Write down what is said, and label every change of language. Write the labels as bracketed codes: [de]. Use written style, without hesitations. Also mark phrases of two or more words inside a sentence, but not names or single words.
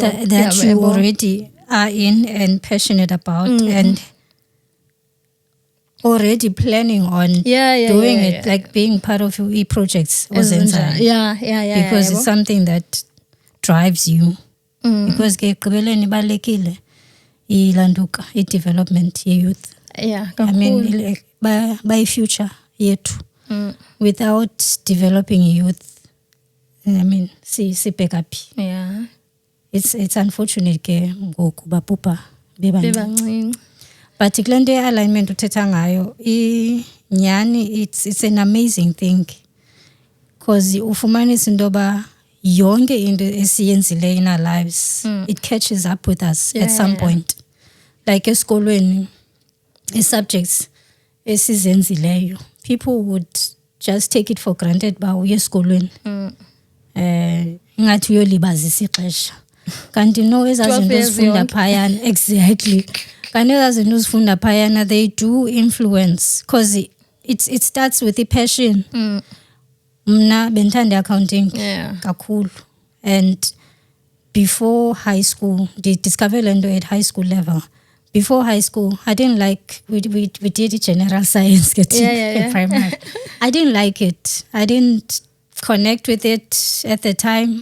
[en] that you already are in and passionate about and already planning on doing it, like being part of your e-projects was inside. Because it's something that drives you. [xh] Because ekugqibeleni ibalekile ilanduka i-development ye-youth. [en] I mean, by future yethu. Without developing youth, I mean, Yeah. It's unfortunate [xh] ke ngoku bapupa bebancinci. [en] But [xh] kule nto ye-alignment uthetha ngayo nyani [en] it's an amazing thing because [xh] ufumanisa into yoba yonke into esiyenzileyo [en] in our lives it catches up with us at some point. [xh] Like esikolweni subjects esizenzileyo, [en] people would just take it for granted [xh] ba uye esikolweni ngathi uyolibazisa ixesha. Kanti no ezazinto uzifunda phayana exactly. Kanti ezazinto uzifunda phayana [en] they do influence because it starts with the passion. [xh] Mna bendithanda accounting kakhulu, [en] and before high school discovered lento at high school level. Before high school, I didn't like, we did general science in primary. I didn't like it. I didn't connect with it at the time.